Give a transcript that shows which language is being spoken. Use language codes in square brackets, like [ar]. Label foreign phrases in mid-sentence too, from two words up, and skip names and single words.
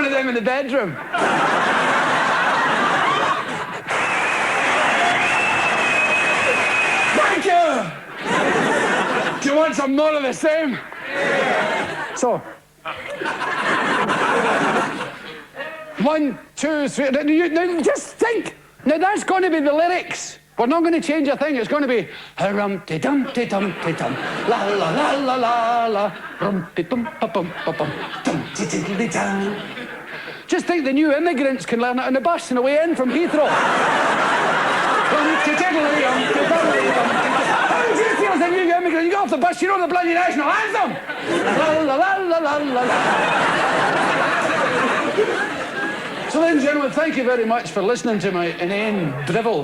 [en] in the bedroom. Thank you! Do you want some more of the same? So. 1, 2, 3. Now just think. Now that's going to be the lyrics. We're not going to change a thing. It's going to be rum-ti-dum-ti-dum-ti-dum, la la la la la la, rum-ti-dum-pa-bum-pa-bum, dum-ti-diddly-dum. Just think the new immigrants can learn it on the bus on the way in from Heathrow. How do you feel as a new immigrant? You get off the bus, you know the bloody national anthem. La la la la la la la. So, ladies and gentlemen, thank you very much for listening to my inane drivel.